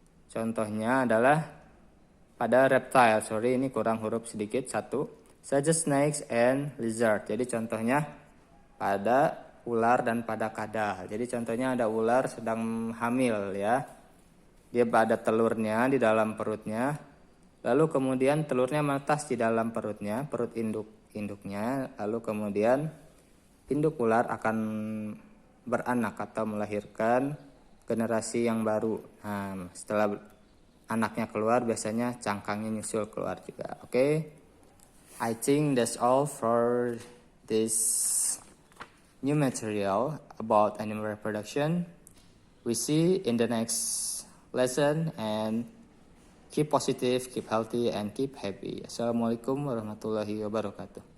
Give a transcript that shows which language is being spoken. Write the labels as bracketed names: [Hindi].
[Indonesian] Contohnya adalah pada reptile. Sorry, ini kurang huruf sedikit satu. [English] Such as snakes and lizard. [Indonesian] Jadi contohnya pada ular dan pada kadal. Jadi contohnya ada ular sedang hamil ya. Dia ada telurnya di dalam perutnya. Lalu kemudian telurnya menetas di dalam perutnya, perut induknya. Lalu kemudian induk ular akan beranak atau melahirkan generasi yang baru. Nah, setelah anaknya keluar biasanya cangkangnya nyusul keluar juga. Oke. [English] I think that's all for this new material about animal reproduction. We see in the next lesson, and keep positive, keep healthy, and keep happy. [Arabic] Assalamualaikum warahmatullahi wabarakatuh.